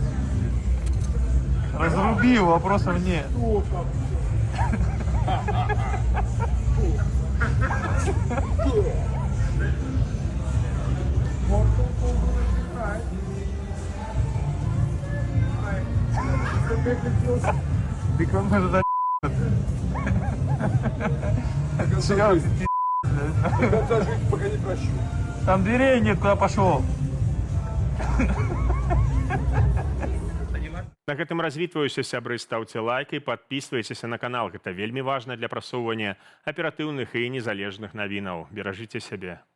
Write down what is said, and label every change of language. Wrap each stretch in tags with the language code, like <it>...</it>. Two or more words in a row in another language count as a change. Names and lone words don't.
<ru>Разрубил, вопросов нет. Ты как может зарезать? Серьезно, ты До конца жизни пока не прощу. там дверей нет, куда пошел?</ru> <be>На гэтым развітваюся, сябры, стаўце лайк і падпісвайцеся на канал. Гэта вельмі важна для прасоўвання аператыўных і незалежных навінаў. Беражыце сябе.</be>